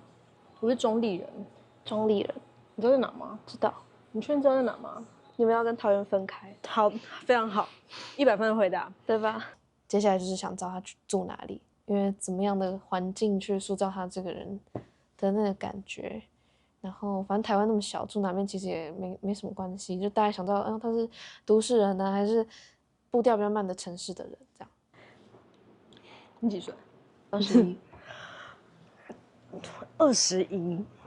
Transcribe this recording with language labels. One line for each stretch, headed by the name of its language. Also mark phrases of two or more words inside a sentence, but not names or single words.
Chinese: 我是中壢人。中壢人，你知道在哪嗎？知道。你确定知道在哪嗎？你们要跟桃園分開。好，非常好，100分的回答，对吧？接下來就是想知道他住哪裡，因為怎麼樣的環境去塑造他這個人的那個感覺。然後反正台灣那麼小，住哪邊其實也沒什麼關係，就大概想到，他是都市人呢，還是步調比較慢的城市的人這樣。你幾歲？21。 21。